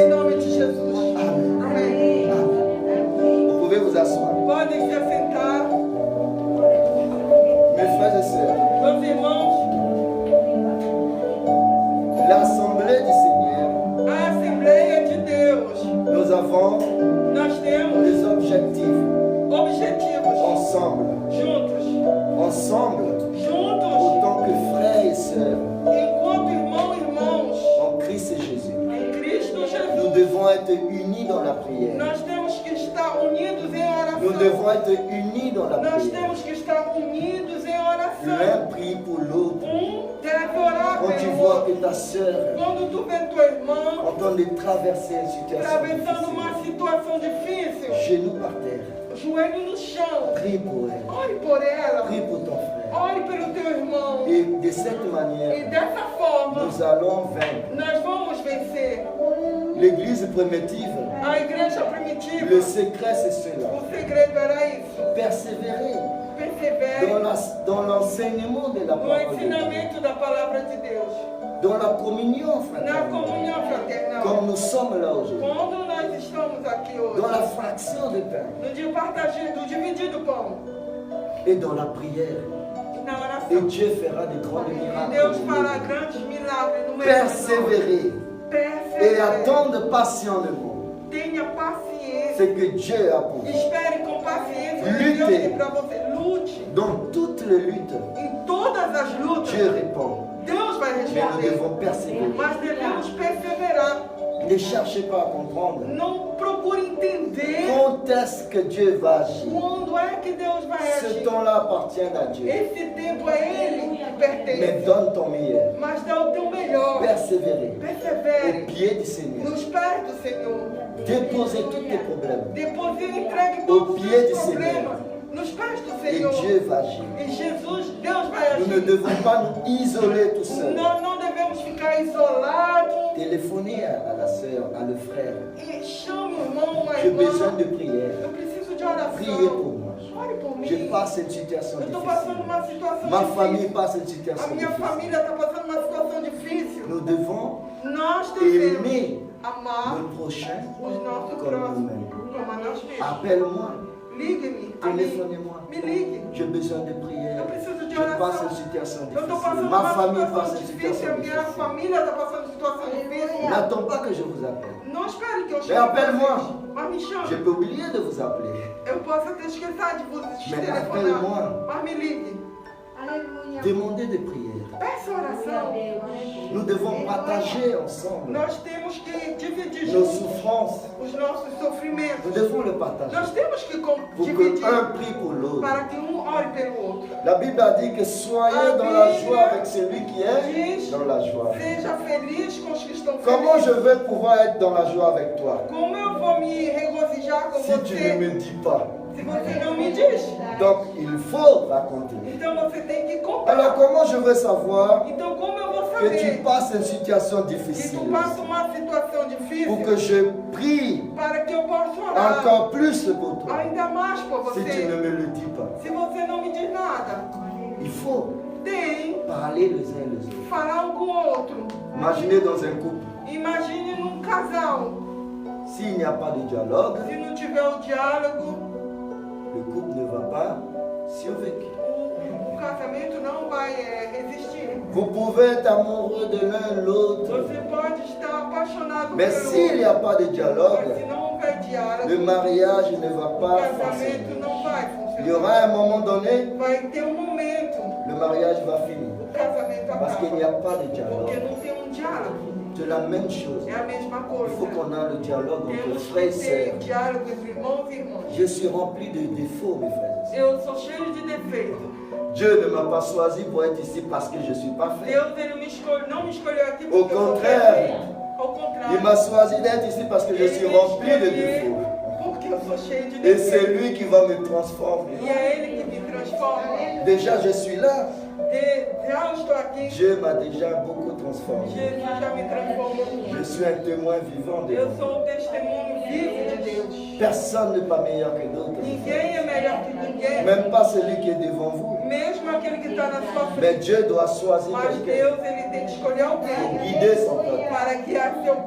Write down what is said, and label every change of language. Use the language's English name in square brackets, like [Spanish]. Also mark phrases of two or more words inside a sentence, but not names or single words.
[Portuguese] Em nome de Jesus. Amen. Amém. [French] Vous pouvez vous asseoir. [Portuguese] Podem se assentar. [French] Mes frères et sœurs, [Portuguese] Meus irmãos, [French] l'Assemblée du Seigneur, [Portuguese] a Assembleia de Deus, [French] nous avons [Portuguese] nós temos [French] des objectifs [Portuguese] objetivos [French] ensemble. [Portuguese] juntos, [French] Autant que frères et sœurs [Portuguese] enquanto irmãos, [French] en Christ et Jésus. [Portuguese] em Cristo [French] Nous [Portuguese] Jesus. [French] devons être unis dans la prière. [Portuguese] Nós temos que estar unidos em [French] Nous [Portuguese] oração. [French] devons être unis dans la [Portuguese] Nós [French] prière. [Portuguese] temos que estar unidos em oração. [French] L'un prie pour l'autre. [Portuguese] Deve orar [French] Quand tu [Portuguese] pelo [French] vois [Portuguese] outro. [French] que ta sœur [Portuguese] Quando tu vê teu irmão [French] en train de traverser une situation [Portuguese] atravessando [French] difficile, [Portuguese] uma situação difícil, [French] genoux par terre, [Portuguese] joelho no chão, [French] prie pour elle. [Portuguese] ore por ela, [French] Prie pour ton frère. [Portuguese] ore pelo teu irmão. [French] Et de cette [Portuguese] E [French] manière, [Portuguese] dessa forma, [French] nous allons vaincre. [Portuguese] nós vamos vencer. [French] L'église primitive, [Portuguese] A igreja primitiva, [French] le secret c'est cela. [Portuguese] o segredo era isso. [French] Persévérer [Portuguese] Persevere [French] dans l'enseignement de la [Portuguese] no [French] parole de Dieu, [Portuguese] ensinamento da palavra de Deus, [French] dans la communion [Portuguese] na [French] fraternelle, [Portuguese] comunhão fraternal. [French] comme nous sommes là aujourd'hui, [Portuguese] Quando nós estamos aqui hoje, [French] dans la fraction de pain [Portuguese] no dividir do pão, [French] et dans la prière. [Portuguese] na [French] Et [Portuguese] oração, [French] Dieu fera de grands [Portuguese] e [French] miracles. [Portuguese] Deus fará grandes milagres no meio de nós. [French] Persévérer et [Portuguese] Persevere. [French] attendre patiemment [Portuguese] Tenha paciência. [French] ce que Dieu a pour vous. [Portuguese] Espere com paciência o que Lute. Deus tem para você. Lute. [French] Dans toutes les luttes, [Portuguese] Em todas as lutas, [French] Dieu répond. [Portuguese] Deus vai [French] Mais nous [Portuguese] responder. [French] devons persévérer. [Portuguese] Mas devemos perseverar. [French] Ne cherchez pas à comprendre [Portuguese] Não procure entender [French] quand est-ce que Dieu va agir. [Portuguese] quando é que Deus vai [French] Ce [Portuguese] agir. [French] temps-là appartient à Dieu. [Portuguese] Esse tempo é Ele que [French] Mais [Portuguese] pertence. [French] donne ton meilleur. [Portuguese] Mas dá o teu melhor. [French] Persévérer au [Portuguese] Persevere [French] pied du Seigneur. [Portuguese] nos pés do Senhor. [French] Déposez tous tes problèmes. [Portuguese] Deposite e entregue [French] Au [Portuguese] todos os [French] pied [Portuguese] seus do Senhor. problemas nos pés do [French] Et [Portuguese] Senhor. [French] Dieu va agir. [Portuguese] E Jesus, Deus vai [French] Nous ne [Portuguese] agir. [French] devons pas nous isoler tout seuls. [Portuguese] Nós não devemos ficar isolados. [French] Téléphonez à la sœur, à le frère. [Portuguese] E chame o irmão, a [French] J'ai besoin [Portuguese] irmã. [French] de prière. [Portuguese] Eu preciso de [French] Priez pour [Portuguese] oração. [French] moi. [Portuguese] Ore por [French] Je [Portuguese] mim. [French] passe une situation [Portuguese] Eu estou passando [French] difficile. [Portuguese] uma situação [French] Ma [Portuguese] difícil. [French] famille passe une [Portuguese] A [French] situation [Portuguese] minha [French] difficile. [Portuguese] família está passando uma situação difícil. [French] Nous devons [Portuguese] Nós devemos [French] aimer [Portuguese] amar [French] le prochain [Portuguese] os nossos [French] comme [Portuguese] próximos [French] nous-mêmes. [Portuguese] como a nós mesmos. [French] Appelle-moi, [Portuguese] Ligue-me, a mim. [French] téléphonez-moi. [Portuguese] Me ligue. [French] J'ai besoin de prière. [Portuguese] Eu preciso de [French] Je passe [Portuguese] oração. [French] une situation [Portuguese] Eu estou [French] difficile. [Portuguese] passando [French] Ma [Portuguese] uma [French] famille [Portuguese] situação [French] passe une [Portuguese] difícil. [French] situation [Portuguese] A minha [French] difficile. [Portuguese] família está passando situação difícil. [French] N'attends pas que je vous appelle. [Portuguese] Não espere que eu [French] Mais [Portuguese] chegue. pra [French] appelle-moi. [Portuguese] vocês. Mas me [French] Je [Portuguese] chame. [French] peux oublier de vous appeler. [Portuguese] Eu posso até esquecer de vos [French] Mais [Portuguese] telefonar. [French] appelle-moi. [Portuguese] Mas me ligue. Aleluia. [French] Demandez des prières. [Portuguese] Peça oração. [French] Nous devons partager ensemble [Portuguese] Nós temos que dividir [French] nos [Portuguese] juntos [French] souffrances. [Portuguese] os nossos [French] Nous [Portuguese] sofrimentos. [French] devons le partager [Portuguese] Nós temos que [French] pour [Portuguese] dividir [French] qu'un prie pour l'autre. [Portuguese] para que ore pelo outro. [French] La Bible a dit que soyez dans la joie avec celui qui est dans la joie. [Portuguese] Seja feliz com os que estão [French] Comment je [Portuguese] felizes. [French] vais pouvoir être dans la joie avec toi [Portuguese] Como eu vou me regozijar com [French] si tu ne [Portuguese] você [French] me dis pas? [Portuguese] se você não me diz? [French] Donc il faut raconter. [Portuguese] Então você tem que contar. [French] Alors comment je vais savoir [Portuguese] Então como eu vou [French] que tu [Portuguese] saber [French] passes une situation [Portuguese] que [French] difficile [Portuguese] tu passa uma situação [French] pour [Portuguese] difícil [French] que je prie [Portuguese] para que eu possa orar [French] encore plus pour toi [Portuguese] ainda mais por [French] si tu [Portuguese] você? [French] ne me le dis pas? [Portuguese] Se você não me diz nada, [French] Il faut [Portuguese] tem [French] parler les uns les autres. [Portuguese] falar um com o outro. [French] Imaginez dans un couple, [Portuguese] Imagine num casal, [French] s'il n'y a pas de dialogue, [Portuguese] se não tiver o diálogo, [French] le couple ne va pas survivre. [Portuguese] o casamento não vai resistir. [French] Vous pouvez être amoureux de l'un l'autre, [Portuguese] Você pode estar apaixonado [French] mais [Portuguese] pelo [French] s'il n'y a [Portuguese] outro, [French] pas de [Portuguese] mas se [French] dialogue, [Portuguese] não houver diálogo, [French] le mariage ne va [Portuguese] o [French] pas [Portuguese] casamento [French] fonctionner. [Portuguese] não vai [French] Il y aura [Portuguese] funcionar. [French] un moment donné, [Portuguese] Vai ter um momento, [French] le mariage va finir. [Portuguese] o casamento [French] Parce qu'il n'y a [Portuguese] acaba. [French] pas de [Portuguese] Porque [French] dialogue. [Portuguese] não tem um diálogo. [French] C'est la même chose. [Portuguese] É a mesma [French] Il faut [Portuguese] coisa. [French] qu'on ait le dialogue entre [Portuguese] Temos [French] frères et [Portuguese] que ter [French] sœurs. [Portuguese] diálogo entre irmãos e irmãs. [French] Je suis rempli de défauts, mes frères et sœurs. [Portuguese] Eu sou cheio de defeitos. [French] Dieu ne m'a pas choisi pour être ici parce que je suis parfait. [Portuguese] Deus ele não me escolheu aqui [French] Au [Portuguese] porque eu sou contrário. perfeito. Ao [French] Il m'a [Portuguese] contrário. [French] choisi d'être ici parce que je suis [Portuguese] Ele me [French] rempli de [Portuguese] escolheu [French] défauts. [Portuguese] porque eu sou cheio de [French] Et c'est [Portuguese] defeitos. [French] lui qui va me transformer. [Portuguese] E é Ele que me transforma. [French] Déjà, je suis là. [Portuguese] Já estou aqui. [French] Dieu m'a déjà beaucoup transformé. [Portuguese] Jesus já me transformou. [French] Je suis un témoin vivant de [Portuguese] Eu [French] Dieu. [Portuguese] sou um testemunho vivo de Deus. [French] Personne n'est pas meilleur que d'autres. [Portuguese] Ninguém é melhor que ninguém. [French] Même pas celui qui est devant vous. [Portuguese] Mesmo aquele que está na sua [French] Mais [Portuguese] frente. [French] Dieu doit choisir [Portuguese] Mas [French] quelqu'un [Portuguese] Deus ele tem que escolher [French] pour [Portuguese] alguém [French] guider son peuple. [Portuguese] para guiar seu povo.